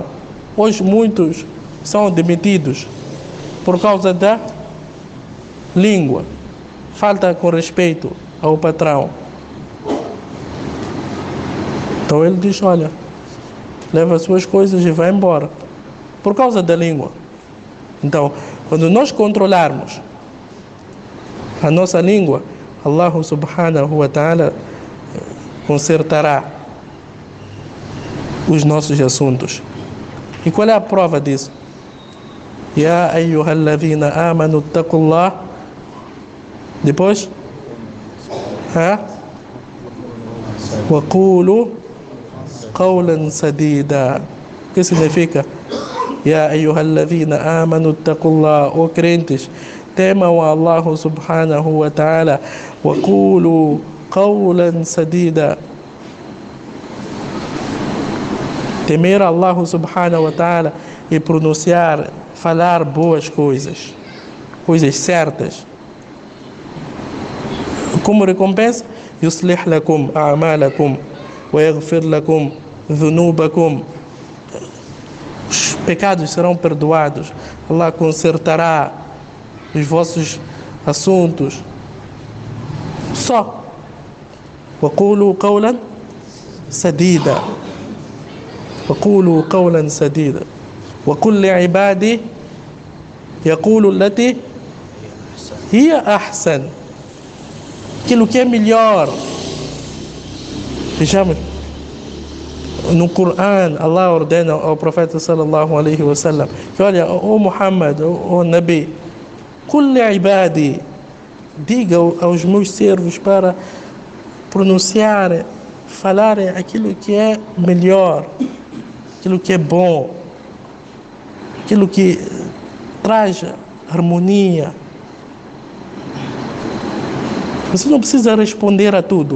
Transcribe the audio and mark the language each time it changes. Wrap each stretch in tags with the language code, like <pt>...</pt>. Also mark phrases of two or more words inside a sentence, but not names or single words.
<pt>Hoje muitos são demitidos por causa da língua, falta com respeito ao patrão. Então ele diz: olha, leva as suas coisas e vai embora, por causa da língua. Então, quando nós controlarmos a nossa língua,</pt> <ar>الله سبحانه وتعالى</ar> <pt>consertará os nossos assuntos. E qual é a prova disso?</pt> <ar>يا أيها الذين آمنوا اتقوا الله. Depois? وقولوا قولا سديدا.</ar> <pt>O que significa?</pt> <ar>يا أيها الذين آمنوا اتقوا الله.</ar> <pt>Ó crentes, temam a</pt> <ar>الله سبحانه وتعالى. وقولوا قولا سديدا.</ar> <pt>Temer</pt> <ar>الله سبحانه وتعالى</ar> <pt>e pronunciar, falar boas coisas, coisas certas. Como recompensa,</pt> <ar>يصلح لكم أعمالكم ويغفر لكم ذنوبكم.</ar> <pt>Os pecados serão perdoados. Allah consertará os vossos assuntos. Só.</pt> <ar>وقولوا قولا سديدا. وقولوا قولا سديدا وقل لعبادي يقولوا التي هي أحسن.</ar> <pt>Aquilo que é melhor. Vejamos, no Corão, Allah ordena ao profeta</pt> <ar>صلى الله عليه وسلم</ar> <pt>que, olha, ó Muhammad, ó Nabi,</pt> <ar>قل لعبادي,</ar> <pt>diga aos meus servos para pronunciarem, falarem aquilo que é melhor, aquilo que é bom, aquilo que traz harmonia. Você não precisa responder a tudo.</pt>